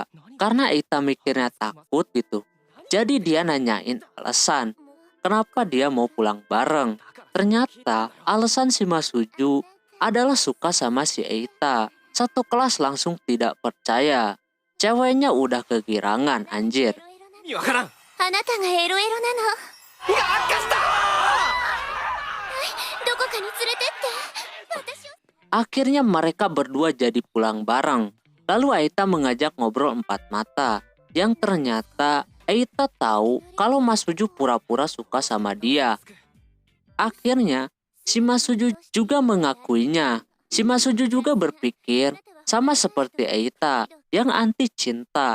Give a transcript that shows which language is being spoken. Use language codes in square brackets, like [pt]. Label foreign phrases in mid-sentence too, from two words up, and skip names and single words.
[id] Karena Eita mikirnya takut gitu. Jadi dia nanyain alasan kenapa dia mau pulang bareng. Ternyata alasan si Masuju adalah suka sama si Eita. Satu kelas langsung tidak percaya. Ceweknya udah kegirangan anjir. [ja] 意味わからん。あなたがエロエロなの。が悪化した。どこかに連れてって。私を。 [id] Akhirnya mereka berdua jadi pulang bareng. Lalu Eita mengajak ngobrol empat mata. Yang ternyata Eita tahu kalau Masuju pura-pura suka sama dia. Akhirnya si Masuju juga mengakuinya. Si Masuju juga berpikir Sama seperti Eita yang anti cinta.